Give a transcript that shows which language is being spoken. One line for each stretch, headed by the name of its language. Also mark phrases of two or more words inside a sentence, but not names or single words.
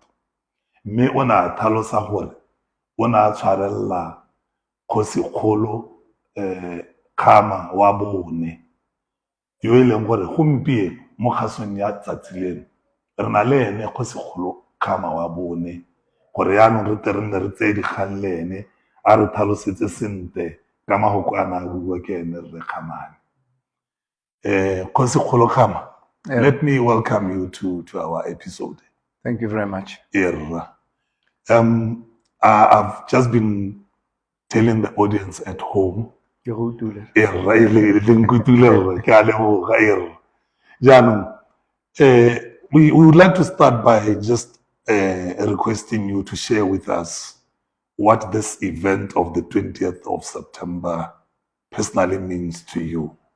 Tswana: Mme o ne a tlhalosa gore o ne a tshwarelela Kgosikgolo Kgama wa bone yo e leng gore gompieno mo kgasong ya tsatsi leno re na le ene Kgosikgolo Kgama wa bone gore yaanong re tle re nne re tseye dikgang le ene a re tlhalosetse sentle ka magoko a na a bua ke ene Rre Kgamane. Kgosikgolo Kgama,
English: let me welcome you to our episode. Thank you very much. I've just been telling the audience at home. We would like to start by just requesting you to share with us what this event of the 20th of September personally means to you.